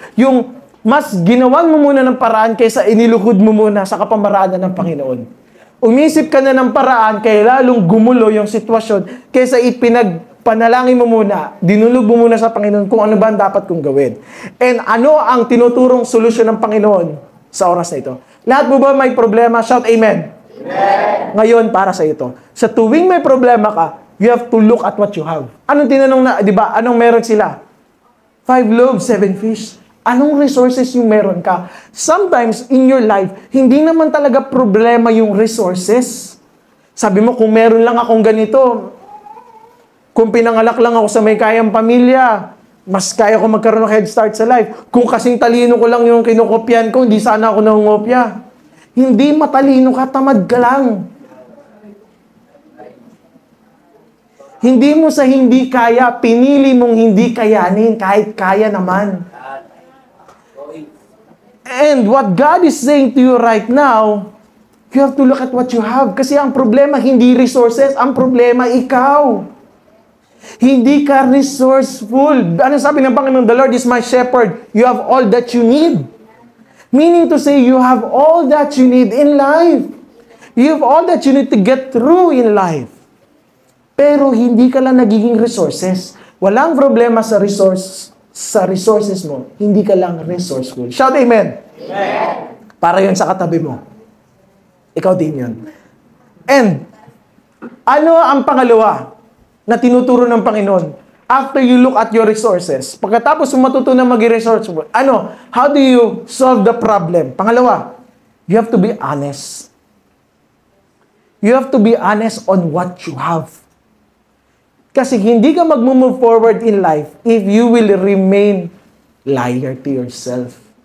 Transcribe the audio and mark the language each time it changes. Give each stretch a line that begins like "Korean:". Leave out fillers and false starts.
Filipino: Yung mas ginawan mo muna ng paraan kaysa iniluhod mo muna sa kapamaraanan ng Panginoon. Umisip ka na ng paraan kaya lalong gumulo yung sitwasyon kaysa panalangin mo muna, dinulog mo muna sa Panginoon kung ano ba ang dapat kong gawin. And ano ang tinuturong solusyon ng Panginoon sa oras na ito. Lahat mo ba may problema?
English: Shout amen.
Filipino: Amen. Ngayon, para sa ito. Sa tuwing may problema ka,
English: you have to look at what you have.
Filipino: Anong tinanong na, di ba? Anong meron sila? 5 loaves, 7 fish. Anong resources yung meron ka?
English: Sometimes, in your life,
Filipino: hindi naman talaga problema yung resources. Sabi mo, kung meron lang akong ganito, kung pinangalak lang ako sa may kayang pamilya, mas kaya ko magkaroon ng head start sa life. Kung kasing talino ko lang yung kinukopyan ko, hindi sana ako nangungopya. Hindi matalino ka, tamad ka lang. Hindi mo sa hindi kaya, pinili mong hindi kayanin, kahit kaya naman.
English: And what God is saying to you right now, you have to look at what you have.
Filipino: Kasi ang problema, hindi resources. Ang problema, ikaw. Hindi ka resourceful. Ano sabi ng Panginoon?
English: The Lord is my shepherd. You have all that you need. Meaning to say, you have all that you need in life. You have all that you need to get through in life.
Filipino: Pero hindi ka lang nagiging resources. Walang problema sa resources mo. Hindi ka lang resourceful.
English: Shout amen.
Filipino: Amen. Para yun sa katabi mo. Ikaw din yun. And, ano ang pangalawa na tinuturo ng Panginoon?
English: After you look at your resources,
Filipino: pagkatapos mo matutunan maging resourceful,
English: how do you solve the problem? Pangalawa, you have to be honest. You have to be honest on what you have.
Filipino: Kasi hindi ka
English: mag-move forward in life if you will remain liar to yourself.